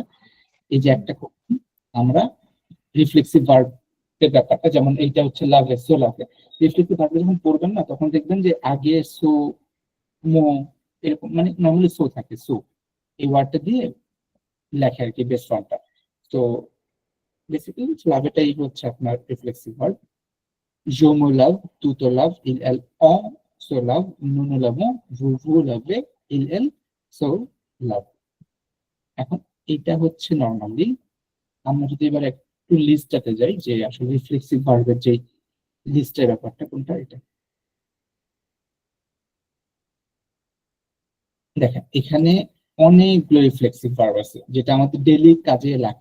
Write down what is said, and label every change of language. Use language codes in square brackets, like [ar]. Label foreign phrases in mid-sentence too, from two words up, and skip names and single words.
[bn] এই যে একটা করলাম আমরা [en] reflexive verb [bn] এর ব্যাপারটা, যেমন এইটা হচ্ছে লাভে, [fr] se laver. [en] reflexive verb [bn] যখন পড়বেন না, তখন দেখবেন যে আগে সো, মো, এরকম মানে নর্মালি সো থাকে, সো এই ওয়ার্ডটা দিয়ে লেখে আর কি [en] base form. [bn] তো বেসিক্যালি লাভেটাই হচ্ছে আপনার [en] reflexive verb. [fr] Jo me lave, tu te laves, il, elle, on se lave, nous nous lavons, vous vous lavez, il, elle se lave। [bn] এখন এটা হচ্ছে নর্মালি। আমরা যদি এবার একটু লিস্টটাতে যাই, যে আসলে [en] reflexive verb [bn] যে লিস্টের ব্যাপারটা কোনটা, এটা দেখেন। এখানে অনেকগুলো [en] reflexive verb [bn] আছে যেটা আমাদের ডেইলি কাজে লাগে।